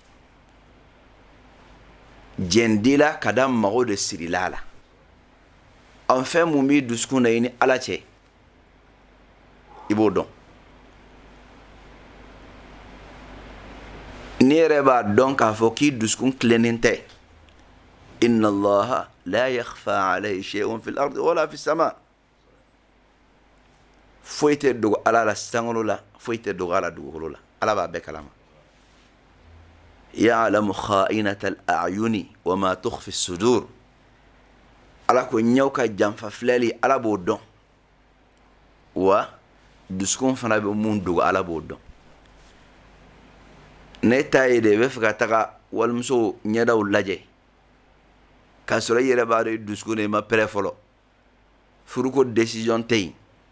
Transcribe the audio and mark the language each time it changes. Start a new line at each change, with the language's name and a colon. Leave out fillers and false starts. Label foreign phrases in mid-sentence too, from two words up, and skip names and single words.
Bambara: jɛn di la ka da mago de sirila a la fɛn mun b'i dusukun na i ni ala cɛ i b'o dɔn n'i yɛrɛ b'a dɔn k'a fɔ k'i dusukun tilennen tɛ
Arabic: إن الله لا يخفى عليه شيء في الأرض ولا في السماء
Bambara: foyi tɛ dogo ala la sankolo la foyi tɛ dogo ala dugukolo la ala b'a bɛɛ kalama
Arabic: يعلم خائنة الأعين وما تخفي الصدور
Bambara: ala ko ɲɛw ka janfa filɛli ala b'o dɔn wa dusukun fana bɛ mun dogo ala b'o dɔn ne ta ye de i bɛ fɛ ka taga walimuso ɲɛdaw lajɛ k'a sɔrɔ i yɛrɛ b'a dɔn i dusukun de ma pɛrɛ fɔlɔ furuko décision tɛ yen